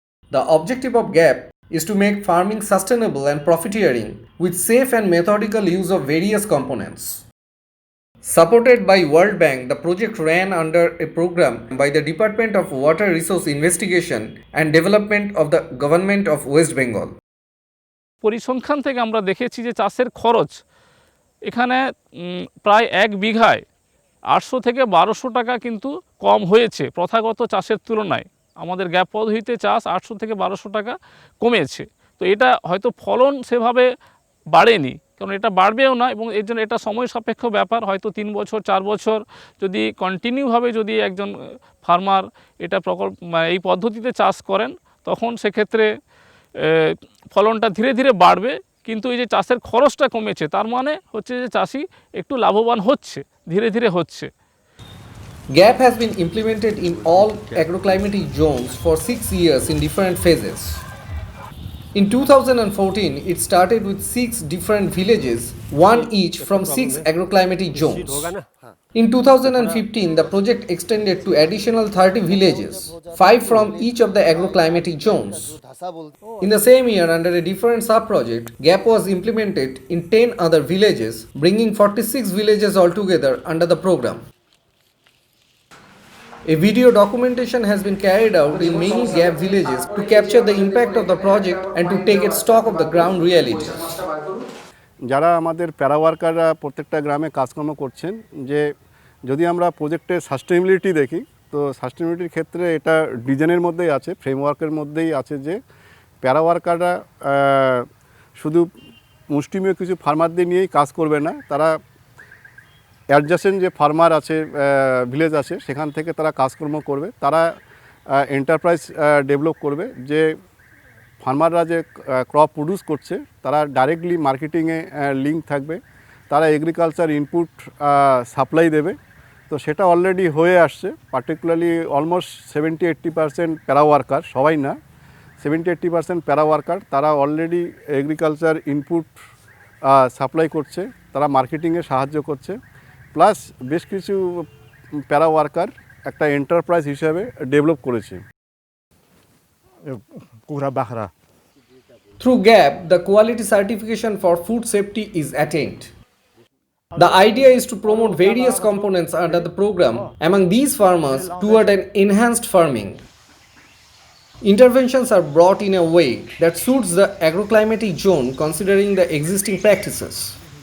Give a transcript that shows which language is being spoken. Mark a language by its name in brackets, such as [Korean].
[English] The objective of GAP is to make farming sustainable and profiteering with safe and methodical use of various components. Supported by World Bank, the project ran under a program by the Department of Water Resource Investigation and Development of the Government of West Bengal. [Bangla] পরিসংখ্যান থেকে আমরা দেখেছি যে চাষের খরচ এখানে প্রায় 1 বিঘায় 800 থেকে 1200 টাকা কিন্তু কম হয়েছে প্রথাগত চাষের তুলনায়। আমাদের গ্যাপ পদ্ধতিতে চাষ 800 থেকে 1200 টাকা কমেছে। তো এটা হয়তো ফলন সেভাবে বাড়েনি, কারণ এটা বাড়বেও না, এবং এর জন্য এটা সময় সাপেক্ষ ব্যাপার। হয়তো 3 বছর 4 বছর যদি কন্টিনিউভাবে যদি একজন ফার্মার এটা এই পদ্ধতিতে চাষ করেন, তখন সেক্ষেত্রে ফলনটা ধীরে ধীরে বাড়বে। কিন্তু এই যে চাষের খরচটা কমেছে, তার মানে হচ্ছে যে চাষি একটু লাভবান হচ্ছে, ধীরে ধীরে হচ্ছে। [English] GAP has been implemented in all agroclimatic zones for 6 years in different phases. In 2014, it started with 6 different villages, one each from 6 agroclimatic zones. In 2015, the project extended to additional 30 villages, 5 from each of the agroclimatic zones. In the same year, under a different sub-project, GAP was implemented in 10 other villages, bringing 46 villages altogether under the program. A video documentation has been carried out in many GAP villages to capture the impact of the project and to take its stock of the ground realities. [Bangla] যারা আমাদের প্যারা ওয়ার্কাররা প্রত্যেকটা গ্রামে কাজকর্ম করছেন, যে যদি আমরা প্রজেক্টের সাস্টেনেবিলিটি দেখি, তো সাস্টেনেবিলিটির ক্ষেত্রে এটা ডিজাইনের মধ্যেই আছে, ফ্রেমওয়ার্কের মধ্যেই আছে যে প্যারা ওয়ার্কাররা শুধু মুষ্টিমেয় কিছু ফার্মারদের নিয়েই কাজ করবে না, তারা অ্যাডজাসেন্ট যে ফার্মার আছে, ভিলেজ আছে, সেখান থেকে তারা কাজকর্ম করবে। তারা এন্টারপ্রাইজ ডেভেলপ করবে, যে ফার্মাররা যে ক্রপ প্রডিউস করছে তারা ডাইরেক্টলি মার্কেটিংয়ে লিঙ্ক থাকবে, তারা এগ্রিকালচার ইনপুট সাপ্লাই দেবে। তো সেটা অলরেডি হয়ে আসছে, পার্টিকুলারলি অলমোস্ট 70-80% প্যারা ওয়ার্কার, সবাই না, 70-80% প্যারা ওয়ার্কার তারা অলরেডি এগ্রিকালচার ইনপুট সাপ্লাই করছে, তারা মার্কেটিংয়ে সাহায্য করছে। প্লাস বেশ কিছু প্যারা ওয়ার্কার একটা এন্টারপ্রাইজ হিসাবে ডেভেলপ করেছে। [English] Through GAP, the quality certification for food safety is attained. The idea is to promote various components under the program among these farmers toward an enhanced farming. Interventions are brought in a way that suits the agroclimatic zone considering the existing practices.